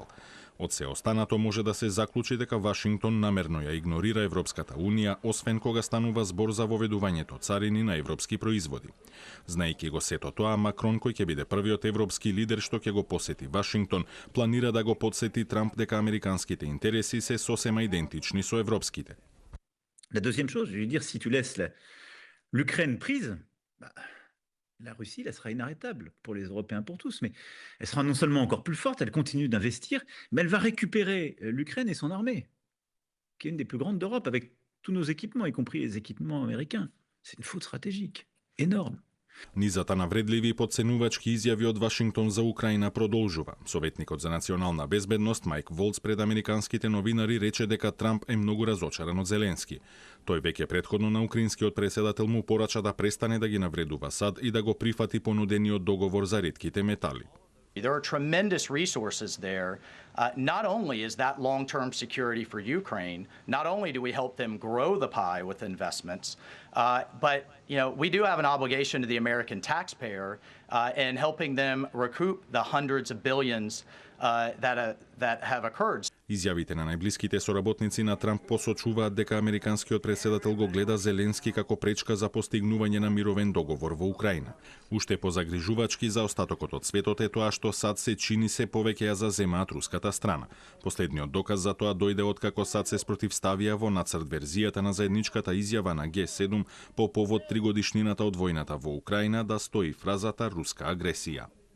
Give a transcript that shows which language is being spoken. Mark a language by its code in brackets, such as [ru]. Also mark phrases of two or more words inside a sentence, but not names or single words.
[mk] Од се останато може да се заклучи дека Вашингтон намерно ја игнорира Европската Унија, освен кога станува збор за воведувањето царини на европски производи. Знаејќи го сето тоа, Макрон, кој ќе биде првиот европски лидер што ќе го посети Вашингтон, планира да го подсети Трамп дека американските интереси се сосема идентични со европските. [fr] La deuxième chose, je veux dire, si tu laisses l'Ukraine prise, la Russie, elle sera inarrêtable pour les Européens, pour tous. Mais elle sera non seulement encore plus forte, elle continue d'investir, mais elle va récupérer l'Ukraine et son armée, qui est une des plus grandes d'Europe, avec tous nos équipements, y compris les équipements américains. C'est une faute stratégique, énorme. [mk] Низата на вредливи и подценувачки изјави од Вашингтон за Украина продолжува. Советникот за национална безбедност Майк Волц пред американските новинари рече дека Трамп е многу разочаран од Зеленски. Тој веќе претходно на украинскиот председател му порача да престане да ги навредува САД и да го прифати понудениот договор за ретките метали. [en] There are tremendous resources there. Not only is that long-term security for Ukraine, not only do we help them grow the pie with investments, but we do have an obligation to the American taxpayer in helping them recoup the hundreds of billions that have occurred. [mk] Изјавите на најблиските соработници на Трамп посочуваат дека американскиот претседател го гледа Зеленски како пречка за постигнување на мировен договор во Украина. Уште позагрижувачки за остатокот од светот е тоа што САД се чини се повеќе ја заземаат руската страна. Последниот доказ за тоа дојде откако САД се спротивставија во нацрт верзијата на заедничката изјава на Г7 по повод 3-годишнината од војната во Украина да стои фразата руска агресија.